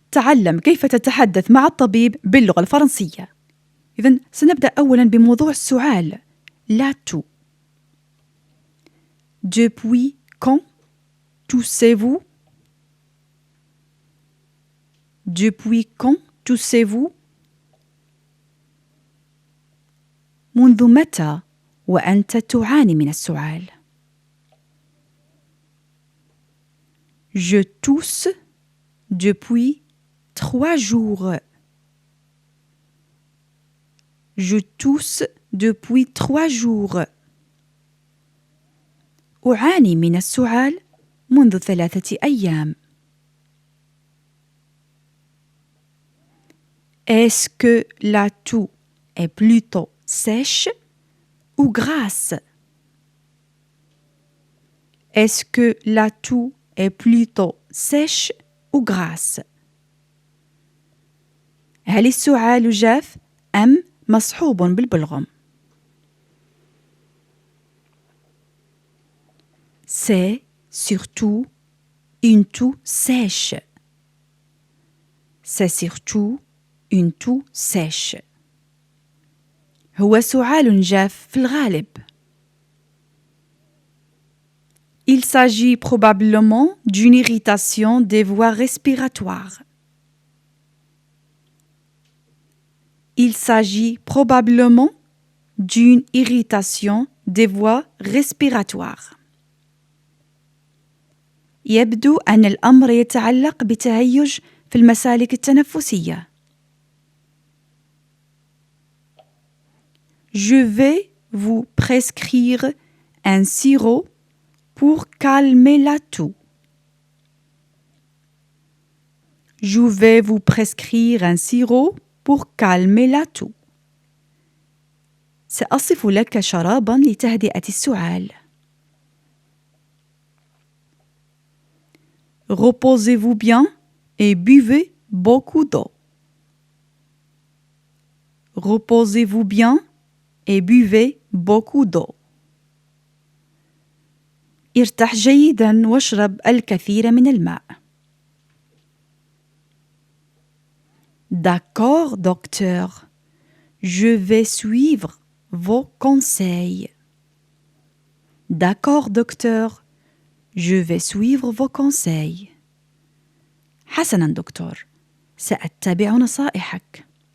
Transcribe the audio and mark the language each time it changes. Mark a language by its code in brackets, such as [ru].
[ar] تعلم كيف تتحدث مع الطبيب باللغة الفرنسية. إذن سنبدأ أولا بموضوع السؤال لا تو. [fr] Depuis quand toussez-vous? Depuis quand toussez-vous? [ar] منذ متى وأنت تعاني من السعال؟ [fr] Je tousse depuis 3 jours. Je tousse depuis 3 jours. [ar] أعاني من السعال منذ 3 أيام. [fr] Est-ce que la toux est plutôt sèche ou grasse? Est-ce que la toux est plutôt sèche ou grasse؟ [ar] هل السعال جاف أم مصحوب بالبلغم؟ [fr] C'est surtout une toux sèche. C'est surtout une toux sèche. [ar] هو سعال جاف في الغالب. [fr] Il s'agit probablement d'une irritation des voies respiratoires. Il s'agit probablement d'une irritation des voies respiratoires. [ar] يبدو أن الأمر يتعلق بتهيج في المسالك التنفسية. [fr] Je vais vous prescrire un sirop pour calmer la toux. Je vais vous prescrire un sirop pour calmer la toux. [ar] سأصف لك شرابا لتهدئة السعال. [fr] Reposez-vous bien et buvez beaucoup d'eau. Reposez-vous bien et buvez beaucoup d'eau. [ar] ارتاح جيدا واشرب الكثير من الماء. [fr] D'accord, docteur. Je vais suivre vos conseils. D'accord, docteur. Je vais suivre vos conseils. [ar] حسنا دكتور، سأتبع نصائحك.